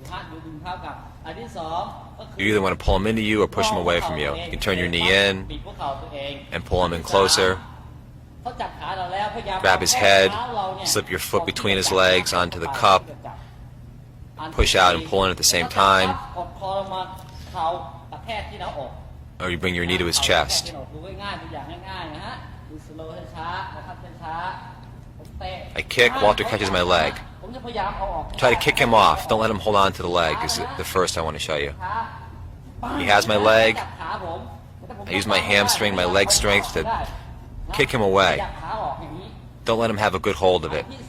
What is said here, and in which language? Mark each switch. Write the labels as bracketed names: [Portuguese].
[Thai] ดูดึงเท้ากลับอันที่สองก็คือ [English] You either want to pull him into you or push him away from you. You can turn your knee in [Thai] บีบหัวเข่าตัวเอง [English] and pull him in closer. [Thai] เขาจับขาเราแล้วพยายาม [English] Grab his head, slip your foot between his legs onto the cup, push out and pull in at the same time, [Thai] กดคอลงมาเข่ากระแทกที่หน้าอก [English] or you bring your knee to his chest. [Thai] ดูง่ายๆตัวอย่างง่ายๆนะฮะดูสโลว์ช้าๆนะครับช้าๆผมเตะ [English] I kick, Walter catches my leg. [Thai] ผมจะพยายามเอาออก [English] Try to kick him off. Don't let him hold on to the leg is the first I want to show you. He has my leg. I use my hamstring, my leg strength to kick him away. Don't let him have a good hold of it.